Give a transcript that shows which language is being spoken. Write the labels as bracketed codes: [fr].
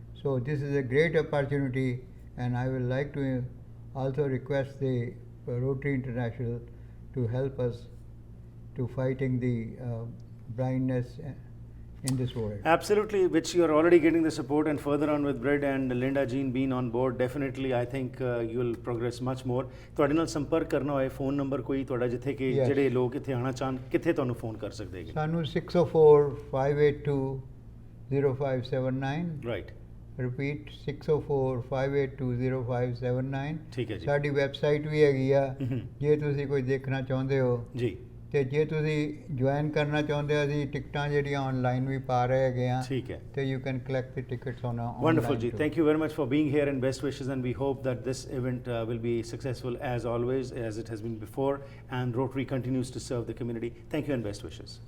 [en] So this is a great opportunity, and I would like to also request the Rotary International to help us to fighting the blindness in this world. Absolutely, which you are already getting the support, and further on with Brad and Linda Jean being on board, definitely I think you will progress much more. [pa] ਤੁਹਾਡੇ ਨਾਲ ਸੰਪਰਕ ਕਰਨਾ ਹੋਏ phone number ਕੋਈ ਤੁਹਾਡਾ ਜਿੱਥੇ ਕਿ [en] Yes. [pa] ਜਿਹੜੇ ਲੋਕ ਇੱਥੇ ਆਉਣਾ ਚਾਹਣ ਕਿੱਥੇ ਤੁਹਾਨੂੰ ਫੋਨ ਕਰ ਸਕਦੇ ਹੈਗੇ? ਸਾਨੂੰ 604-582-0579. [en] Right. Repeat 604-582-0579. [pa] ਠੀਕ ਹੈ ਜੀ. ਸਾਡੀ ਵੈਬਸਾਈਟ ਵੀ ਹੈਗੀ ਆ ਜੇ ਤੁਸੀਂ ਕੋਈ ਦੇਖਣਾ ਚਾਹੁੰਦੇ ਹੋ ਜੀ ਤੇ ਜੇ ਤੁਸੀਂ ਜੁਆਇਨ ਕਰਨਾ ਚਾਹੁੰਦੇ ਹੋ ਅਸੀਂ ਟਿਕਟਾਂ ਜਿਹੜੀਆਂ ਆਨਲਾਈਨ ਵੀ ਪਾ ਰਹੇ ਹੈਗੇ ਆ ਠੀਕ ਹੈ. [en] ਤੇ you can collect the tickets on Wonderful, Ji. Thank you very much for being here, and best wishes. And we hope that this event will be successful as always, as it has been before, and Rotary continues to serve the community. Thank you and best wishes.